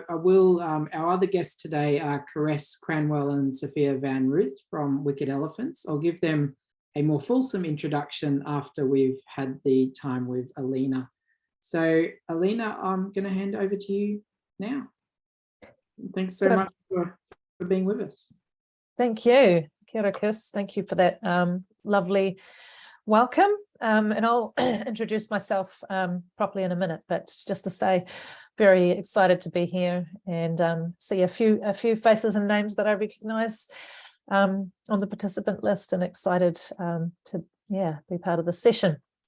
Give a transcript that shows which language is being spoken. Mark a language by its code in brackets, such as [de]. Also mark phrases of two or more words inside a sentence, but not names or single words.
[en] I will, our other guests today are Caresse, Cranwell and Sophia van Ruth from Wicked Elephants. I'll give them a more fulsome introduction after we've had the time with Alina. So Alina, I'm going to hand over to you now. Thanks so much for being with us. Thank you. [mi] Kia ora, Chris. [en] Thank you for that lovely welcome. And I'll introduce myself properly in a minute, but just to say, very excited to be here and see a few faces and names that I recognise on the participant list, and excited to be part of the session.